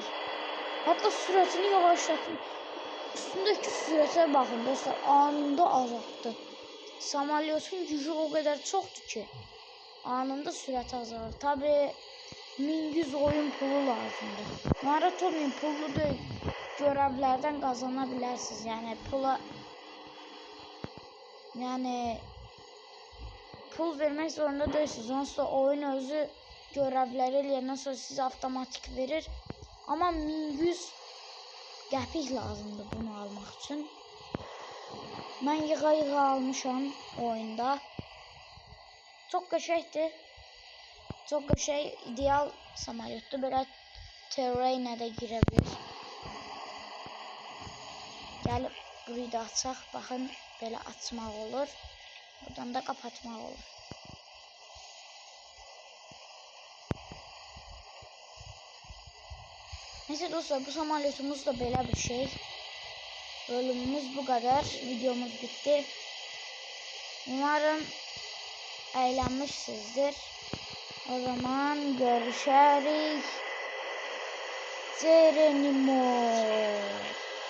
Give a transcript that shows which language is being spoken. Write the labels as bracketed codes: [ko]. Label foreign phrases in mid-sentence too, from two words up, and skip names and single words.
[az] Hatta sürətini yavaşlatır. Üstündeki sürətə baxın dostlar, anında azaltdı. Samolyotun gücü [tr] o kadar [az] çoxdur ki, anında sürət azalır. Tabi 1100 oyun pulu lazımdır. [tr] Maraton pulu da görevlerden kazanabilirsiniz. Yani pul vermek zorunda değilsiniz. [az] Onsuz da oyun özü görevleri eləyəndən sonra size avtomatik verir. Ama 1100 qəpik lazımdır bunu almaq üçün. Mən yığa almışam oyunda. Çok qəşəngdir. Çok qəşəng, ideal samolyotdur. Belə terrainə də girə bilir. Gəlib burayı da açaq. Baxın, belə açmaq olur. Buradan da kapatmaq olur. Neyse dostlar, bu samolyotumuz da belə bir şey. [tr] Bölümümüz bu kadar. Videomuz bitti. Umarım eğlenmişsinizdir. O zaman görüşürüz. Cerenimo.